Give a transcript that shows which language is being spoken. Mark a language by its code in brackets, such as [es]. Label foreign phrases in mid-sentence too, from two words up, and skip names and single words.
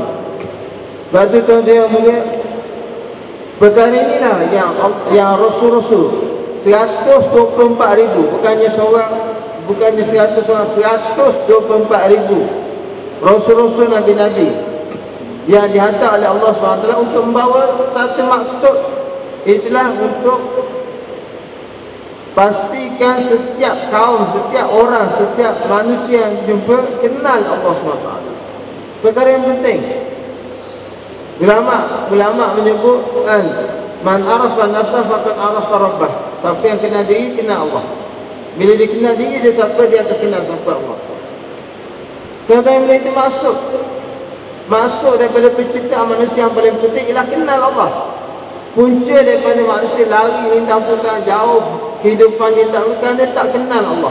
[ms] Sebab itu tuan dia mula, perkara inilah yang Rasul-Rasul 124,000, bukannya seorang, bukannya 100 orang, 124,000 Rasul-Rasul, Nabi-Nabi yang dihantar oleh Allah SWT untuk membawa satu maksud. Itulah untuk pastikan setiap kaum, setiap orang, setiap manusia yang jumpa kenal Allah SWT. Perkara yang penting. Ulama menyebut [ar] man arafa nafsa faqad arafa rabbah. [ms] Siapa yang kenal diri, kenal Allah. Bila dia kenal diri, dia siapa, dia akan kenal siapa Allah. Tentang itu masuk daripada penciptaan manusia yang paling penting ialah kenal Allah. Punca daripada manusia lari mentampukan jauh kehidupan dia tak bukan, dia tak kenal Allah.